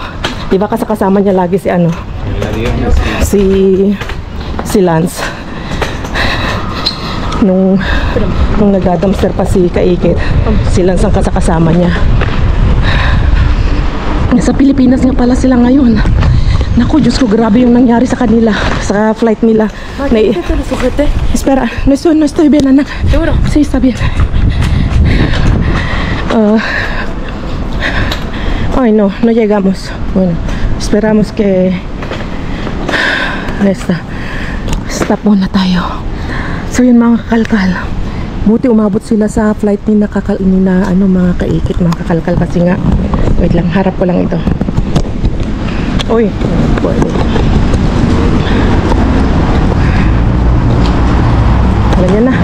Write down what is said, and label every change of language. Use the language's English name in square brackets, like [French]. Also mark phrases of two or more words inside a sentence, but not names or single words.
[Filipino] Diba kasama niya lagi si Lance. Nung nagdadamster pa si Kaikit, si Lance ang kasama niya. Sa Pilipinas nga pala sila ngayon. Naku, Diyos ko, grabe yung nangyari sa kanila, sa flight nila. [Spanish] Espera, no estoy bien, anak. ¿Seguro? Sí, está bien. Ay, no llegamos. Bueno, esperamos que [Filipino] stop muna tayo. So yun mga kakalkal, buti umabot sila sa flight ni mga Kaikit mga kakalkal, kasi nga Wait lang, harap ko lang ito. Uy, ganyan na.